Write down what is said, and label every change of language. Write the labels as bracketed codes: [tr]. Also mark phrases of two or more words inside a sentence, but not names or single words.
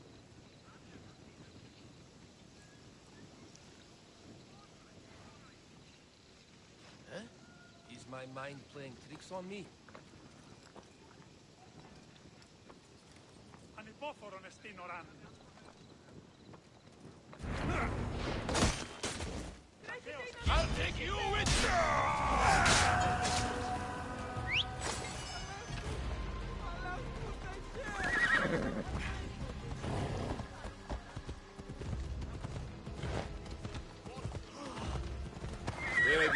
[en] Huh? Is my mind playing tricks on me? [el] Ανυπόφορον εστίν οράν. [en] I'll take you with Ready.